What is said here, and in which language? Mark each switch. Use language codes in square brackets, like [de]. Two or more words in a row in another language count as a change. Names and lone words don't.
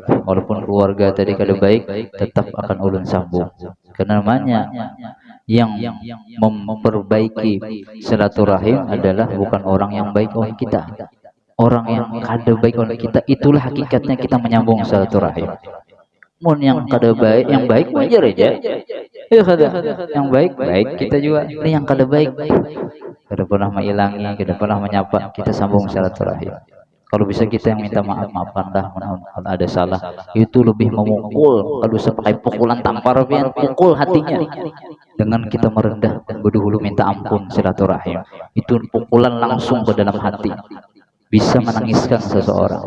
[bjn] Walaupun keluarga tadi kada baik, tetap akan ulun sambung. [id] Karena namanya yang memperbaiki silaturahim adalah bukan orang yang baik oleh kita. Orang yang kada baik oleh kita, itulah hakikatnya kita menyambung silaturahim. [bjn] Mun yang kada baik, yang baik wajar aja. Ya kada. Yang baik kita juga. Ini yang kada baik. Kada pernah mengilangi, kada pernah menyapa, kita sambung silaturahim. [id] Kalau bisa kita yang minta maaf-maafan dah kalau ada salah. Itu lebih memukul. Kalau bisa pakai pukulan tampar, pukul hatinya. Dengan kita merendah berdahulu minta ampun silaturahim. Itu pukulan langsung ke dalam hati. Bisa menangiskan seseorang.